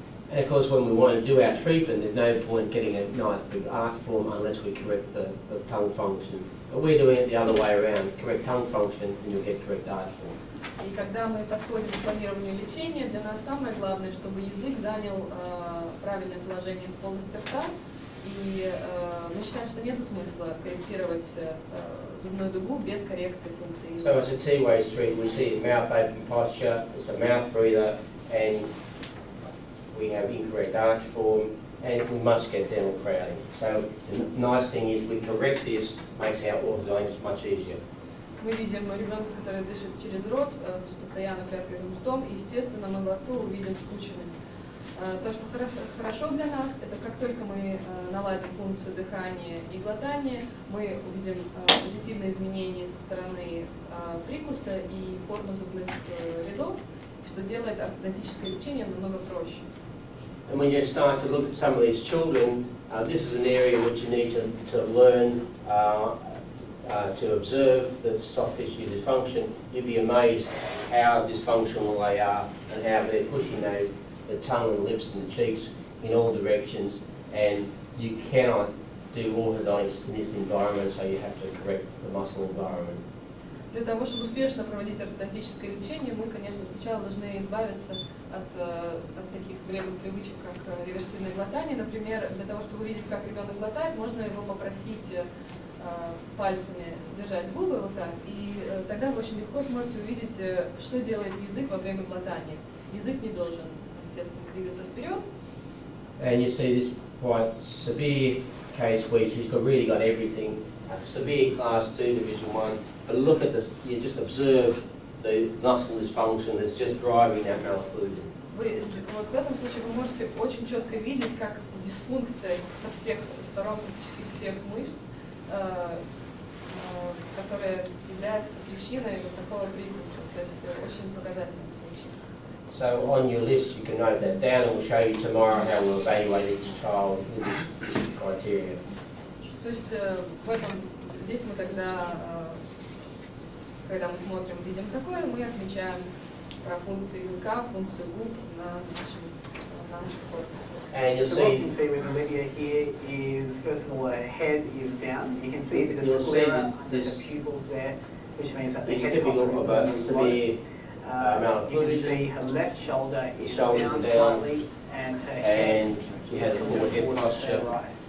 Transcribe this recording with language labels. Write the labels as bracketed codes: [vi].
[en] And of course, when we want to do our treatment, there's no point getting a nice big arch form unless we correct the tongue function. But we're doing it the other way around. Correct tongue function, and you'll get correct arch form. [ru] И когда мы подходим к планированию лечения, для нас самое главное, чтобы язык занял правильное положение в полости рта. И мы считаем, что нет смысла корректировать зубную дугу без коррекции функции языка. [en] So it's a two-way street. We see mouth open posture, it's a mouth breather, and we have incorrect arch form, and we must get dental crowding. So the nice thing is we correct this, makes our orthodontics much easier. [ru] Мы видим ребенка, который дышит через рот с постоянно приоткрытым ртом, и, естественно, мы во рту увидим скученность. То, что хорошо для нас, это как только мы наладим функцию дыхания и глотания, мы увидим позитивные изменения со стороны прикуса и формы зубных рядов, что делает ортодонтическое лечение намного проще. [en] And when you start to look at some of these children, this is an area which you need to learn to observe the soft tissue dysfunction. You'd be amazed how dysfunctional they are and how they're pushing the tongue and lips and the cheeks in all directions. And you cannot do orthodontics in this environment, so you have to correct the muscle environment. [ru] Для того, чтобы успешно проводить ортодонтическое лечение, мы, конечно, сначала должны избавиться от таких вредных привычек, как реверсивное глотание. Например, для того, чтобы увидеть, как ребенок глотает, можно его попросить пальцами держать губы вот так, и тогда вы очень легко сможете увидеть, что делает язык во время глотания. Язык не должен, естественно, двигаться вперед. [en] And you see this quite severe case where she's really got everything. Severe class 2, division 1. But look at this, you just observe the muscle dysfunction that's just driving that malocclusion. [ru] Вот в этом случае вы можете очень четко видеть, как дисфункция со всех сторон, практически всех мышц, которая является причиной вот такого прикуса. То есть очень показательный случай. [en] So on your list you can note that down, and we'll show you tomorrow how we'll evaluate each child with this criteria. [ru] То есть здесь мы тогда, когда мы смотрим, видим такое, мы отмечаем про функцию языка, функцию губ на наших формах. [en] And so what you can see with Olivia here is, first of all, her head is down. You can see a bit of sclera under the pupils there, which means that the head posture is low. You can see her left shoulder is down slightly, and her head is towards her right.